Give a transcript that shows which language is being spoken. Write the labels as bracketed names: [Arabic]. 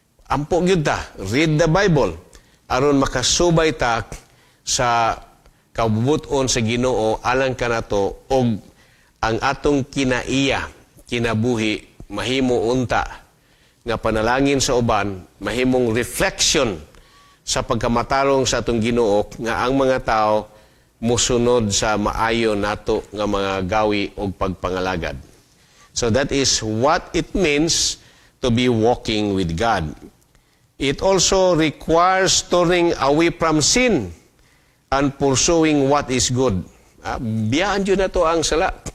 [Cebuano] Ampo gyud ta, [English] read the Bible [Cebuano] aron makasubay ta sa kabubuton sa Ginoo alang kanato og ang atong kinaiya, kinabuhi mahimo unta nga panalangin sa uban, mahimong reflection sa pagkamatarong sa atong Ginoo nga ang mga tao musunod sa maayo nato nga mga gawi o pagpangalagad. [English] So that is what it means to be walking with God. It also requires turning away from sin and pursuing what is good. [Cebuano] Biyaan dyan na to ang sala.